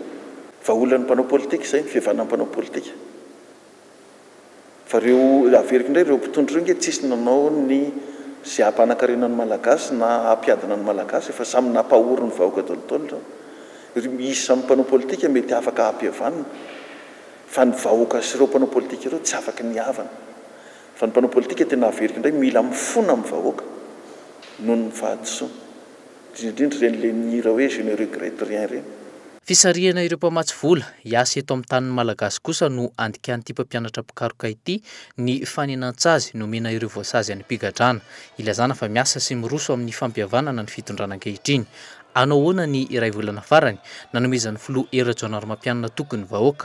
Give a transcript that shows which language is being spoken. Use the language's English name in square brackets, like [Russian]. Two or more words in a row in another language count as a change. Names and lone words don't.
[Malagasy] Fa olona ny mpanao politika izay ny fihavanana mpanao politika. Fa reo averiky indray ireo mpitondra ireo tsisy nanao ny izay hampanankarenany malagasy na hampiadana ny malagasy fa samy nampahory ny vahoaka tolotolo. Isa amin'ny mpanao politika mety afaka hampihavanana. Fa ny vahoaka sy ireo mpanao politika ireo tsy afaka ny havana. Fa ny mpanao politika tena averiky indray mila mifona amin'ny vahoaka noho ny fahadisoana. Indrindra ireny le nira hoe [French] je ne regrette rien [Malagasy] ireny. Fisarihana ireo mpamatsy vola hiasa eto amin'ny tanin'ny malagasy kosa no andikan'ity mpampianatra pikaroka ity ny fanenan-tsazy nomena ireo voasazy any mpigadrana. Ilazana fa miasa sy miroso amin'ny fampihavanana ny fitondrana ankehitriny. Anao ahoana ny iray volana farany nanomezan'ny filoha Hery Rajaonarimampianina tokony vahoaka.